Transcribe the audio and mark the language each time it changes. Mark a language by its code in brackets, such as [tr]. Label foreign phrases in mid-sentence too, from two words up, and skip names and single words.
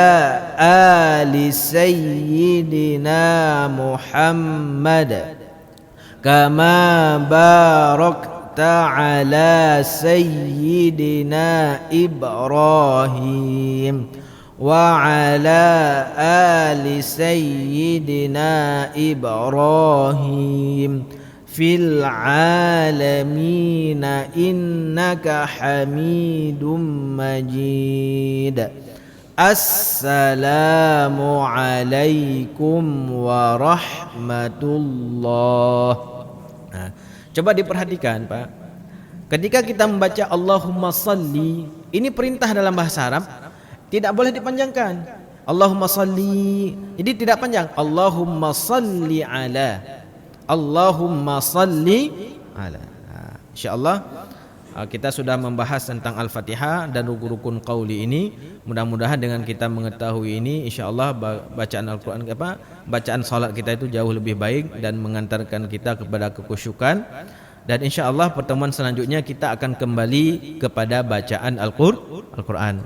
[ar] آل سيدنا محمد كما باركت على سيدنا إبراهيم وعلى آل سيدنا إبراهيم في العالمين إنك حميد مجيد. السلام عليكم ورحمة الله. [id] Nah, coba diperhatikan Pak, ketika kita membaca [ar] اللهم صل, [id] ini perintah dalam bahasa Arab, tidak boleh dipanjangkan. [ar] اللهم صل, [id] jadi tidak panjang. [ar] اللهم صل على، اللهم صل على. إن شاء الله [id] kita sudah membahas tentang Al-Fatihah dan rukun-rukun qauli ini. Mudah-mudahan dengan kita mengetahui ini, [ar] إن شاء الله [id] bacaan Al-Quran bacaan salat kita itu jauh lebih baik dan mengantarkan kita kepada kekhusyukan. Dan [ar] إن شاء الله [id] pertemuan selanjutnya kita akan kembali kepada bacaan Al-Quran.